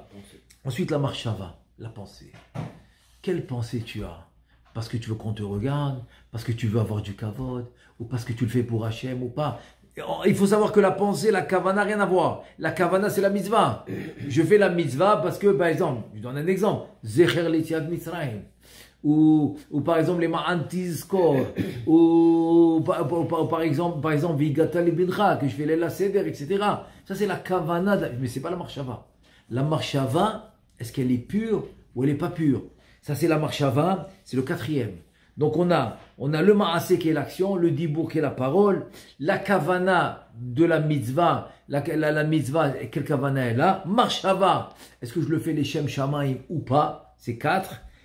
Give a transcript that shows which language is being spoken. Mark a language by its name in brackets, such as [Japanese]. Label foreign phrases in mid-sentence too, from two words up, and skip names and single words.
[French] Ensuite, la marshava, la pensée. Quelle pensée tu as? Parce que tu veux qu'on te regarde, parce que tu veux avoir du kavod, ou parce que tu le fais pour Hachem ou pas. Il faut savoir que la pensée, la kavana, rien à voir. La kavana, c'est la mitzvah. Je fais la mitzvah parce que, par exemple, je donne un exemple. [Hebrew] זכר ליציאת מצרים. [French] Ou par exemple, les [Hebrew] למען תזכור. [French] Ou par exemple, [Hebrew] והגדת לבנך, [French] que je fais l'Ela Seder, etc. Ça, c'est la kavana, mais c'est pas la marshava. La marshava, est-ce qu'elle est pure ou elle n'est pas pure? Ça, c'est la marshava, c'est le 4e. Donc on a le ma'aseh qui est l'action, le dibur qui est la parole, la kavana de la mitzvah, la mitzvah, quelle kavana est là, marshava, est-ce que je le fais les [Hebrew] שם שמים [French] ou pas, c'est 4.